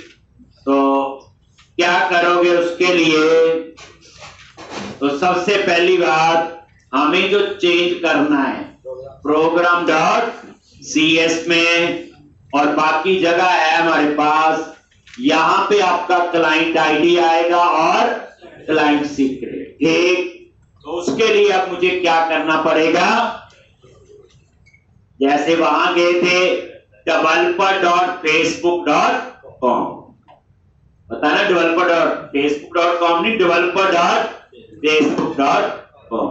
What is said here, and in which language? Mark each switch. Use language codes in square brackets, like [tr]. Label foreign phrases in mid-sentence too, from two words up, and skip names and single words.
[hi] तो क्या करोगे उसके लिए, तो सबसे पहली बात हमें जो चेंज करना है program.cs में, और बाकी जगह है हमारे पास, यहां पे आपका [en] client ID [hi] आएगा और [en] client secret, [hi] ठीक। तो उसके लिए अब मुझे क्या करना पड़ेगा, जैसे वहां गए थे developer.facebook.com, पता ना, developer.facebook.com नहीं, developer.facebook.com।